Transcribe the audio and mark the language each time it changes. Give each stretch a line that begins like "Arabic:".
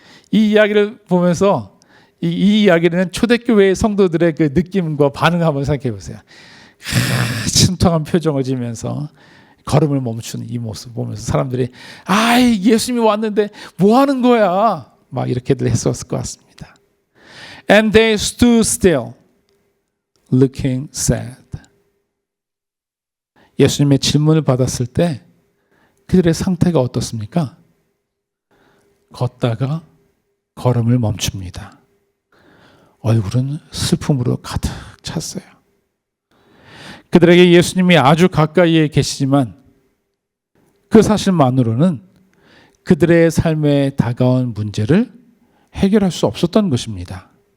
Korean: 이 이야기를 보면서 이 이야기는 초대교회의 성도들의 그 느낌과 반응을 한번 생각해 보세요. 침통한 표정을 지으면서 걸음을 멈추는 이 모습 보면서 사람들이 예수님이 왔는데 뭐 하는 거야? 막 이렇게들 했었을 것 같습니다.
English: And they stood still, looking sad.
Korean: 예수님의 질문을 받았을 때 그들의 상태가 어떻습니까? 걷다가 걸음을 멈춥니다. 얼굴은 슬픔으로 가득 찼어요. 그들에게 예수님이 아주 가까이에 계시지만 그 사실만으로는 그들의 삶에 다가온 문제를 해결할 수 없었던 것입니다.